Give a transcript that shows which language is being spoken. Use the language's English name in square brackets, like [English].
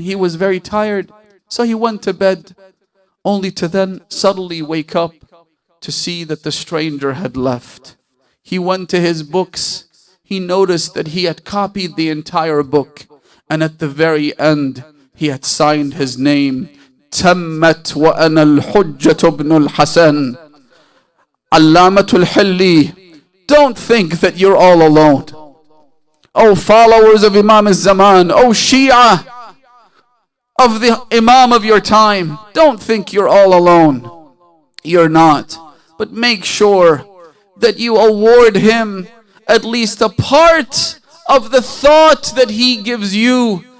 [English] He was very tired. So he went to bed, only to then suddenly wake up to see that the stranger had left. He went to his books. He noticed that he had copied the entire book. And at the very end, he had signed his name. [Arabic] تمت وأنا الحجة ابن الحسن. [English] Allamatul Hilli, don't think that you're all alone. Oh followers of Imam al-Zaman, oh Shia of the Imam of your time, don't think you're all alone. You're not. But make sure that you award him at least a part of the thought that he gives you.